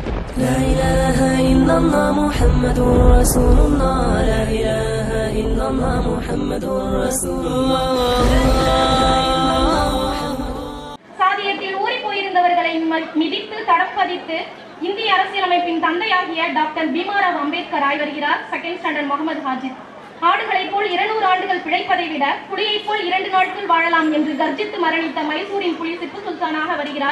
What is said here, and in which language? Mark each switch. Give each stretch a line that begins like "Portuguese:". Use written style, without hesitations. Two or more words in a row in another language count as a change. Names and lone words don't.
Arabic: لا إله إلا الله محمد رسول الله لا إله إلا الله محمد رسول الله.
Tamil: சாதியத்தில் ஊறி போயிருந்தவர்களை மிதித்து தடம் பதித்து இந்திய அரசியலமைப்பின் தந்தையாகிய டாக்டர் பீமாராவ் அம்பேத்கர் வருகிறார்.
English: second standard முகமது ஹாஜித்.
Tamil: ஆடுகளைப் போல் 200 ஆண்டுகள் பிழைப்பதை விட புலியைப் போல் 2 நாட்கள் வாழலாம் என்று கர்ஜித்து மரணித்த மைசூரின் புலி திப்பு சுல்தானாக வருகிறார்.